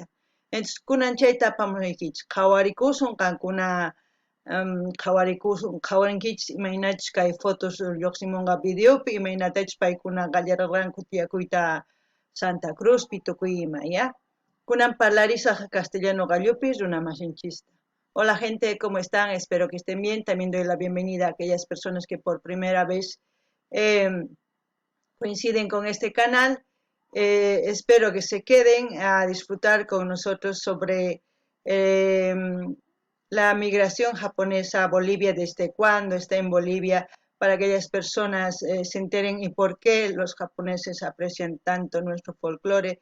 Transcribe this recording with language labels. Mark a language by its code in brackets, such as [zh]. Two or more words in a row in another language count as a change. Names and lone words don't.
[qu] Entonces kunan chayta apamusaykichis qhawarikusun qankuna qhawarinkichis imaynachus kay fotos lluqsimunqa videopi imaynatachus paykuna qallarirqanku tiyakuyta Santa Cruzpi tukuy ima ya. Kunan parlarisaq castellano gallupi runamasinchista. [es] Hola gente, ¿cómo están? Espero que estén bien. También doy la bienvenida a aquellas personas que por primera vez coinciden con este canal. Espero que se queden a disfrutar con nosotros sobre la migración japonesa a Bolivia, desde cuándo está en Bolivia, para que aquellas personas se enteren y por qué los japoneses aprecian tanto nuestro folclore.